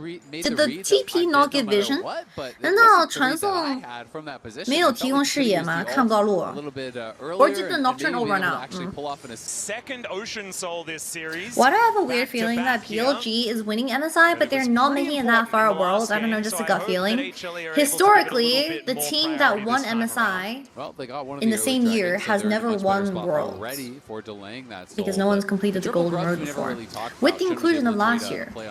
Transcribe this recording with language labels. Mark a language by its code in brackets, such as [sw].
[en] Did the TP not get vision? [zh] 难道传送没有提供视野吗？看不到路。 [en] Or did the Nocturne all run out? Why do I have a weird feeling that BLG is winning MSI, but they're not making it that far world? I don't know, just a gut feeling. Historically, the team that won MSI in the same year has never won Worlds because no one's completed the Golden Road before, with the inclusion of last year.